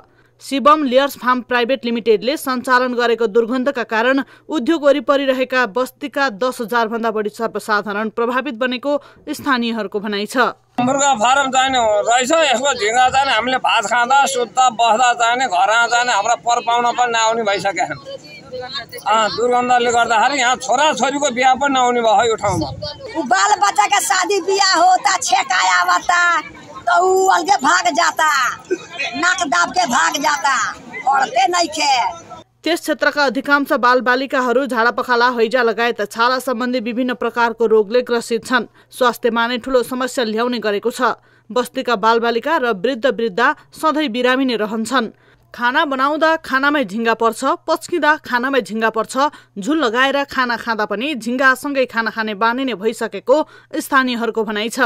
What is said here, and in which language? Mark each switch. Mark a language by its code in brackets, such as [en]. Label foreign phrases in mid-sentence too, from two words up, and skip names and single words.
[ne] शिवम लेयर्स फार्म प्राइभेट लिमिटेडले सञ्चालन गरेको दुर्गन्धका कारण उद्योग वरिपरि रहेका बस्तीका 10,000 भन्दा बढी सर्वसाधारण प्रभावित बनेको स्थानीयहरूको भनाइ छ। मुर्गा फार्म जाने रहेछ, यसको झिङ्गा जाने, हामीले भात खाँदा सुत्दा बस्दा जाने, घरमा जाने, हाम्रा पर पाउन पनि नआउने भइसक्यो। दुर्गन्धले गर्दाखेरि यहाँ छोराछोरीको बिहा पनि नआउने भयो यो ठाउँमा। [bho] बाल बच्चा का शादी बियाह होता, छेकाया बता तो ऊ अलगे भाग जाता, नाक दाब के भाग जाता, पढ़ते नहीं खे। [ne] त्यस क्षेत्रका अधिकांश बालबालिकाहरू झाडापखाला, हैजा लगायत छाला सम्बन्धी विभिन्न प्रकारको रोगले ग्रसित छन्। स्वास्थ्यमा नै ठूलो समस्या ल्याउने गरेको छ। बस्तीका बालबालिका र वृद्धा सधैँ बिरामी नै रहन्छन्। खाना बनाउँदा खानामै झिङ्गा पर्छ, पच्किँदा खानामै झिङ्गा पर्छ, झुल लगाएर खाना खाँदा पनि झिङ्गासँगै खाना खाने बानी नै भइसकेको स्थानीयहरूको भनाइ छ।